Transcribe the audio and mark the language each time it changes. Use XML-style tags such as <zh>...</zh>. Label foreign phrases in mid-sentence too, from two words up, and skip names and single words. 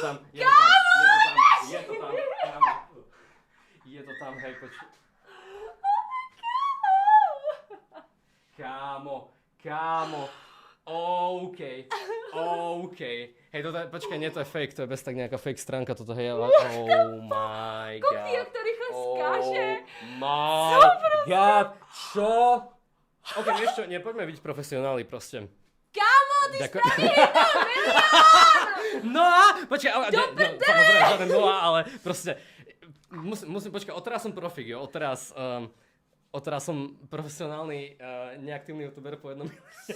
<sk>Je to tam, hej, počkaj. Kámo. OK. OK. Hej, toto je, počkaj, nie, to je fake, to je bez tak nejaká fake stránka, toto hej,</sk> <en>oh my god.</en> <cs>Koukni, jak to rychle skáže.</cs> <en>My god,</en> <sk>čo? OK, vieš čo, poďme byť profesionáli proste. Kámo, ty spraví 1 milión! No a, počkaj, samozrejme, žiaden no a, ale proste, musím počkať, odteraz som profík, jo, odteraz som profesionálny, neaktívny youtuber po 1 milióne.</sk>